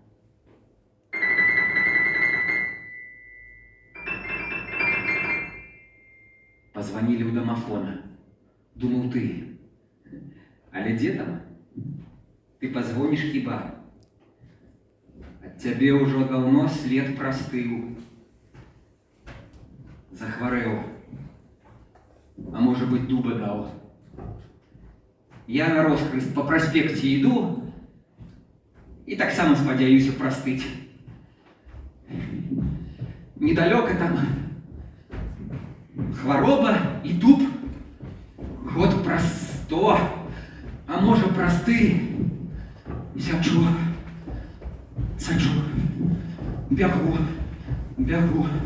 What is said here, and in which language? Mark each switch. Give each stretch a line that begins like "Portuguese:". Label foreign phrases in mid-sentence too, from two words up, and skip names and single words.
Russian: Позвонили у домофона.
Belarusian: Думал ты. Але дзе там?
Russian: Ты позвонишь хіба?
Belarusian: От цябе ўжо даўно след простыў. Захварэў.
Russian: А может быть, дуба дал. Я на роскрыст по проспекте иду и так само спадзяюся простыть.
Belarusian: Недалёка там хвароба и дуб. Год праз 100, а можа просты. Сячу, сачу, бягу, бягу.